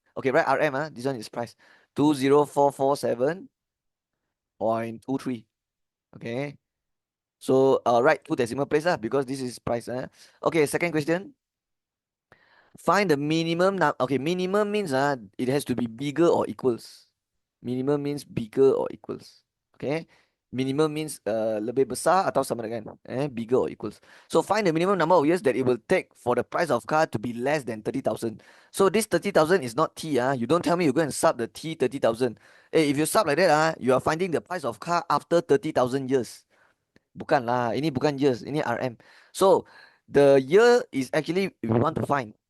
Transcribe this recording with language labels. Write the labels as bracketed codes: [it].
[en] Okay, right, RM, this one is price. 20447.23. Okay. So write 2 decimal place lah, because this is price. Okay, second question. Find the minimum now. Okay, minimum means it has to be bigger or equals. Minimum means bigger or equals. Okay. Minimum means [ms] lebih besar atau sama dengan [en] bigger or equals. So find the minimum number of years that it will take for the price of car to be less than 30,000. So this 30,000 is not T. You don't tell me you go and sub the T 30,000. Hey, if you sub like that, you are finding the price of car after 30,000 years. [ms] Bukan lah, ini bukan years, ini RM. [en] So the year is actually we want to find.